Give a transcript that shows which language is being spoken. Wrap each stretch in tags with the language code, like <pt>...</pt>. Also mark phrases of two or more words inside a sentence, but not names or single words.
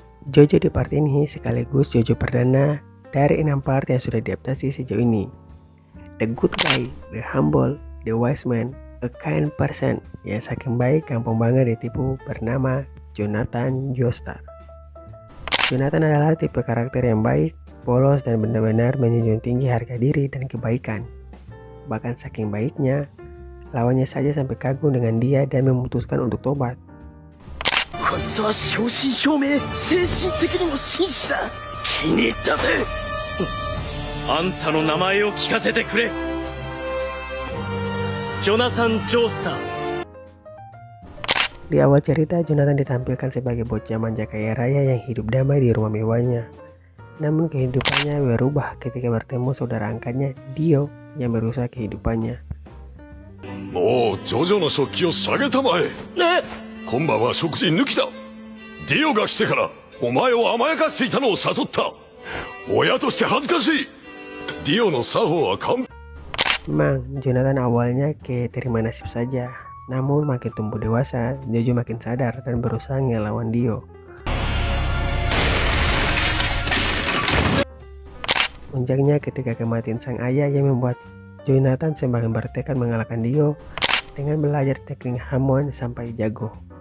<id>JoJo di part ini sekaligus JoJo perdana dari 6 part yang sudah diadaptasi sejauh ini.</id> <en>The good guy, the humble, the wise man, a kind person</en> <id>yang saking baik gampang banget ditipu bernama Jonathan Joestar. Jonathan adalah tipe karakter yang baik, polos dan benar-benar menjunjung tinggi harga diri dan kebaikan. Bahkan saking baiknya, lawannya saja sampai kagum dengan dia dan memutuskan untuk tobat.</id> <ja>こいつは正真正銘精神的にも紳士だ。気に入ったぜ。あんたの名前を聞かせてくれ。ジョナサン・ジョースター。</ja> <id>Di awal cerita, Jonathan ditampilkan sebagai bocah manja kaya raya yang hidup damai di rumah mewahnya. Namun kehidupannya berubah ketika bertemu saudara angkatnya, Dio, yang merusak kehidupannya.</id> <ja>もうジョジョの食器を下げたまえ。ね、今晩は食事抜きだ。ディオが来てからお前を甘やかしていたのを悟った。親として恥ずかしい。ディオの作法は完璧。</ja> <id>Memang, Jonathan awalnya kayak terima nasib saja. Namun makin tumbuh dewasa, Jojo makin sadar dan berusaha ngelawan Dio. Puncaknya ketika kematian sang ayah yang membuat Jonathan semakin bertekad mengalahkan Dio dengan belajar teknik Hamon sampai jago.</id>